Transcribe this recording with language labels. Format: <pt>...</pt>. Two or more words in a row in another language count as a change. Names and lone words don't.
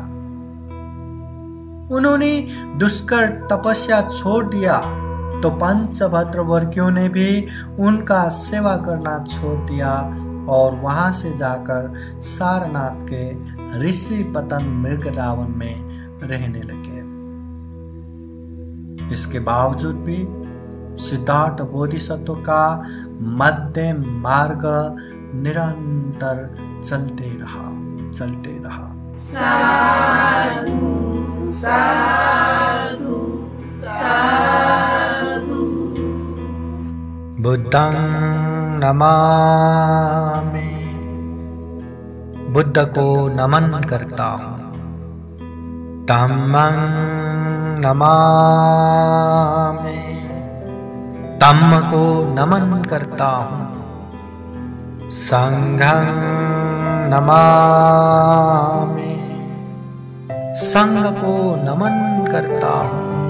<hi>उन्होंने दुष्कर तपस्या छोड़ दिया तो पंचभद्र वर्गियों ने भी उनका सेवा करना छोड़ दिया और वहां से जाकर सारनाथ के ऋषि पतन मृगरावन में रहने लगे। इसके बावजूद भी सिद्धार्थ बोधिसत्व का मध्यम मार्ग निरंतर चलते रहा।</hi> <pi>साधु साधु साधु। बुद्धं नमामि,</pi> <hi>बुद्ध को नमन करता हूँ।</hi> <pi>धम्मं नमामि,</pi> <hi>धम्म को नमन करता हूँ।</hi> <pi>संघं नमामि,</pi> <hi>संघ को नमन करता हूँ।</hi>